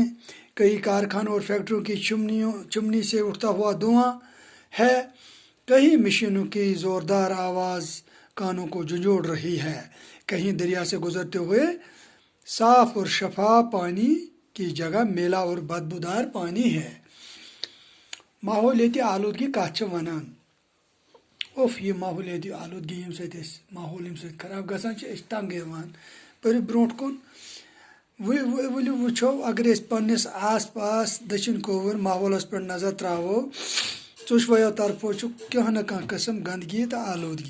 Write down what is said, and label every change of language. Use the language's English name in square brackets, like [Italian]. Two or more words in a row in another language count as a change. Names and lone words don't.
[Urdu] کئی کارخانوں اور فیکٹریوں کی چمنی سے اٹھتا ہوا دھواں ہے. کئی مشینوں کی زوردار آواز کانوں کو جھنجھوڑ رہی ہے. کہیں دریا سے گزرتے ہوئے صاف اور شفاف پانی کی جگہ میلا اور بدبودار پانی ہے. [Kashmiri] ماحولیاتی آلودگی کَتھ چھِ وَنان؟ یہ ماحولیاتی آلودگی ییٚمہِ سۭتۍ أسۍ ماحول ییٚمہِ سۭتۍ خراب گژھان چھِ، أسۍ تنٛگ یِوان. پٔرِو برونٛٹھ کُن. ؤلِو وٕچھو، اگر أسۍ پنٛنِس آس پاس دٔچھِنۍ کھووُر ماحولس پٮ۪ٹھ نظر ترٛاوو، ژۄشوَیو طرفو چھُ کانٛہہ نہ کانٛہہ قٕسم گنٛدگی تہٕ آلودگی.